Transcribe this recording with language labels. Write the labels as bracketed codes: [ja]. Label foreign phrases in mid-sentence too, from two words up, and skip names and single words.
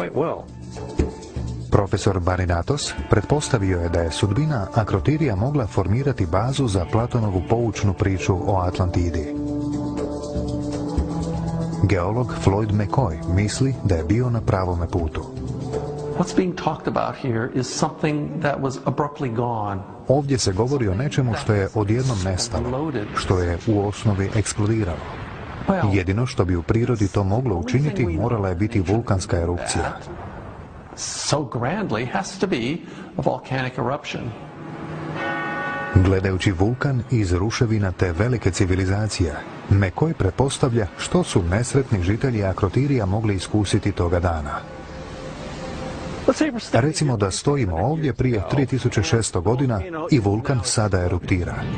[hr] Profesor Marinatos pretpostavio je da je sudbina Akrotirija mogla formirati bazu za Platonovu poučnu priču o Atlantidi. Geolog Floyd McCoy misli da je bio na pravome putu. [en] What's being talked about here is something that was abruptly gone. [hr] Ovdje se govori o nečemu što je odjednom nestalo, što je u osnovi eksplodiralo. Jedino što bi u prirodi to moglo učiniti morala je biti vulkanska erupcija. [en] So grandly has to be a volcanic eruption. [hr] Gledajući vulkan iz ruševina te velike civilizacije, McCoy pretpostavlja što su nesretni žitelji Akrotirija mogli iskusiti toga dana. Recimo da stojimo ovdje prije 3600 godina i vulkan sada eruptira.